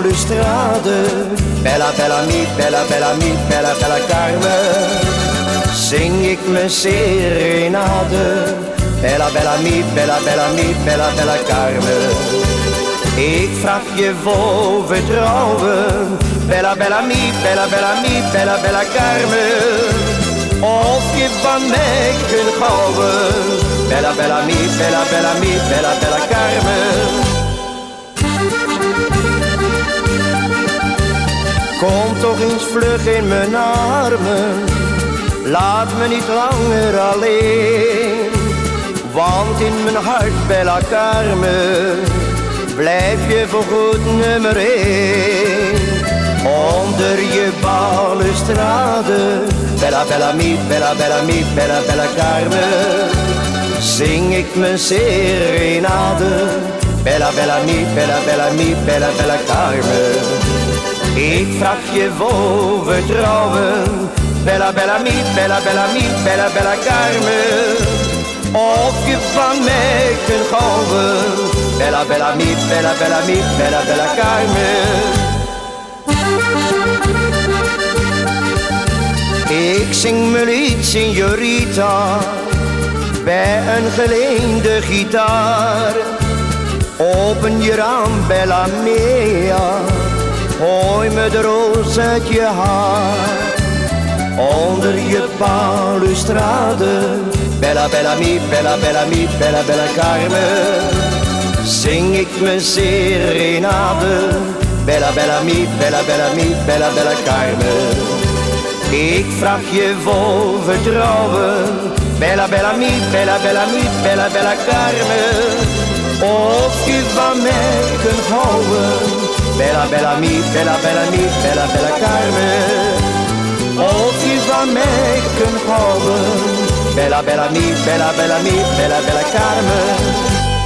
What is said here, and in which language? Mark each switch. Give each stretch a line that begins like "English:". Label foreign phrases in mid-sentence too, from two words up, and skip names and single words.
Italian: balustrade. Bella, bella mi, bella, bella mi, bella, bella Carmen,
Dutch: zing ik mijn serenade.
Italian: Bella, bella mi, bella, bella mi, bella, bella Carmen.
Dutch: Ik vraag je voor vertrouwen.
Italian: Bella, bella mi, bella, bella mi, bella, bella Carmen,
Dutch: of je van mij kunt houden.
Italian: Bella, bella mi, bella, bella mi, bella, bella Carmen.
Dutch: Kom toch eens vlug in mijn armen, laat me niet langer alleen. Want in mijn hart, bella Carmen, blijf je voorgoed nummer 1. Onder je balustrade.
Italian: Bella, bella mi, bella, bella mi, bella, bella Carmen,
Dutch: zing ik mijn serenade.
Italian: Bella, bella mi, bella, bella mi, bella, bella Carmen.
Dutch: Ik vraag je voor vertrouwen.
Italian: Bella, bella mi, bella, bella mi, bella, bella Carmen,
Dutch: of je van mij kunt houden.
Italian: Bella, bella mi, bella, bella mi, bella, bella Carmen.
Dutch: Ik zing mijn lied, signorita, bij een geleende gitaar. Open je raam,
Italian: bella mia,
Dutch: gooi me de roos uit je haar. Onder je balustrade.
Italian: Bella, bella mi, bella, bella mi, bella, bella Carmen,
Dutch: zing ik mijn serenade.
Italian: Bella, bella mi, bella, bella mi, bella, bella Carmen.
Dutch: Ik vraag je voor vertrouwen.
Italian: Bella, bella mi, bella, bella mi, bella, bella Carmen,
Dutch: of je van mij kunt houden.
Italian: Bella, bella mi, bella, bella mi, bella, bella Carmen,
Dutch: of je van mij kunt houden.
Italian: Bella, bella mi, bella, bella mi, bella, bella Carmen.